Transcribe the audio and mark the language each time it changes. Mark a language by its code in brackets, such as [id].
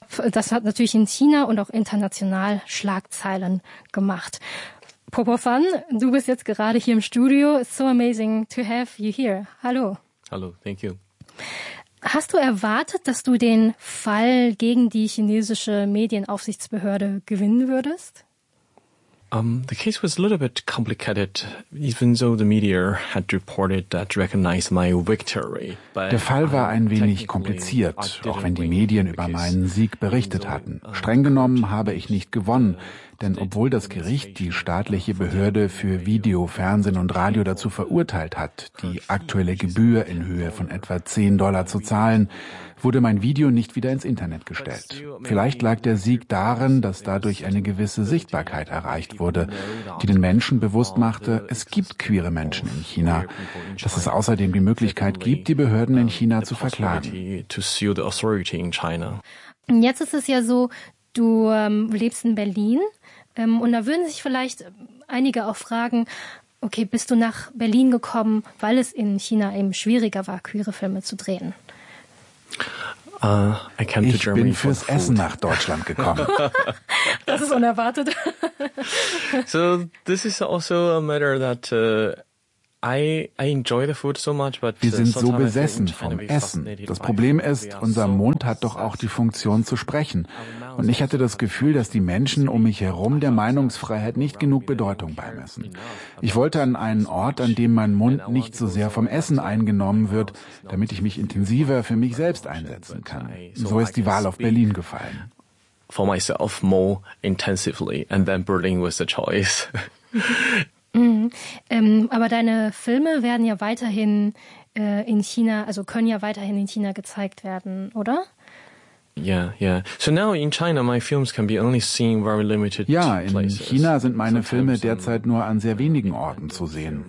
[de] Das hat natürlich in China und auch international Schlagzeilen gemacht. Popofan, du bist jetzt gerade hier im Studio. [en] It's so amazing to have you here. Hallo. Hallo, thank you. [de] Hast du erwartet, dass du den Fall gegen die chinesische Medienaufsichtsbehörde gewinnen würdest? [en] The case was a little bit complicated, even though the media had reported that recognized my victory. [de] Der Fall war ein wenig kompliziert, auch wenn die Medien über meinen Sieg berichtet hatten. Streng genommen habe ich nicht gewonnen, denn obwohl das Gericht die staatliche Behörde für Video, Fernsehen und Radio dazu verurteilt hat, die aktuelle Gebühr in Höhe von etwa $10 zu zahlen, wurde mein Video nicht wieder ins Internet gestellt. Vielleicht lag der Sieg darin, dass dadurch eine gewisse Sichtbarkeit erreicht wurde, die den Menschen bewusst machte, es gibt queere Menschen in China, dass es außerdem die Möglichkeit gibt, die Behörden in China zu verklagen. Jetzt ist es ja so, du lebst in Berlin und da würden sich vielleicht einige auch fragen, okay, bist du nach Berlin gekommen, weil es in China eben schwieriger war, queere Filme zu drehen? Ich bin fürs Essen nach Deutschland gekommen. Das ist unerwartet. [en] So, this is also a matter that I enjoy the food so much, but [de] wir sind so besessen vom Essen. Das Problem ist, unser Mund hat doch auch die Funktion zu sprechen. Und ich hatte das Gefühl, dass die Menschen um mich herum der Meinungsfreiheit nicht genug Bedeutung beimessen. Ich wollte an einen Ort, an dem mein Mund nicht so sehr vom Essen eingenommen wird, damit ich mich intensiver für mich selbst einsetzen kann. So ist die Wahl auf Berlin gefallen. [en] For myself more intensively, and then Berlin was the choice. [de] Aber deine Filme werden ja weiterhin in China, also können ja weiterhin in China gezeigt werden, oder? [en] Yeah. So now in China, my films can be only seen very limited [de] places. Ja, in China sind meine Filme derzeit nur an sehr wenigen Orten zu sehen.